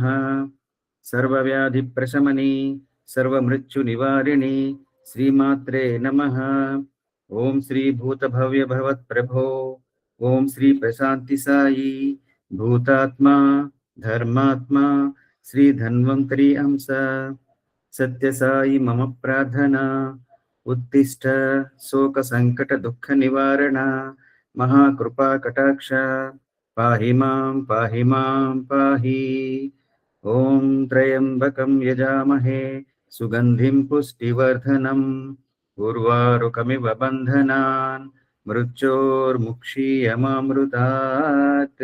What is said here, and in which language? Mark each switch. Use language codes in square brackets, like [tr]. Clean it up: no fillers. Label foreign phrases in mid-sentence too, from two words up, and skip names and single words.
[sa] సర్వవ్యాధి ప్రశమని సర్వమృత్యు నివారిణి శ్రీమాత్రే నమః. ఓం శ్రీ భూత భవ్య భవత్ ప్రభో ఓం శ్రీ ప్రశాంతి సాయి భూతాత్మ ధర్మాత్మ శ్రీ ధన్వంతరి అంశ सत्यसाई मम प्रार्थना उत्तिष्ठ शोक संकट दुःख निवारण महाकृपा कटाक्ष पाहि मां पाहि ॐ त्र्यम्बकं यजामहे सुगन्धिं पुष्टिवर्धनम् उर्वारुकमिव बन्धनान् मृत्योर्मुक्षीयमामृतात्।